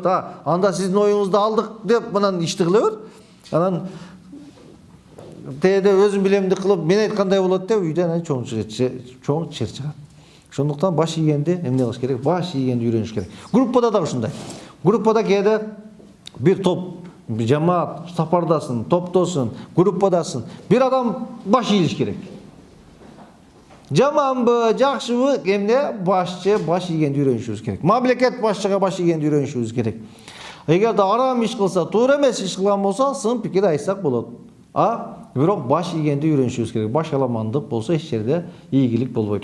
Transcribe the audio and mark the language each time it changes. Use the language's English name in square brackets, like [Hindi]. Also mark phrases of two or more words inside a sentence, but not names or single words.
[Kyrgyz] Анда сиздин оюңузду алдык деп анан ишти кыла бер. Анан тээде өзүм билемди кылып, мен айткандай болот деп үйдө анан чоң чыр чыгат. Ошондуктан баш ийгенди эмне кылыш керек? Баш ийгенди үйрөнүш керек. Группада да ушундай. Группада кээде bir топ, bir жамаат сапардасың, топтосуң, группадасың. Bir адам баш ийилиш керек. Жаманбы, жакшыбы, эмне башчы баш ийгенди үйрөнүшүбүз керек. Мамлекет башчыга баш ийгенди үйрөнүшүбүз керек. Эгерде арам иш кылса, туура эмес иш кылган болсо, сын пикир айтсак болот. Бирок баш ийгенди үйрөнүшүбүз керек. Баш аламандык болсо эч жерде ийгилик болбойт.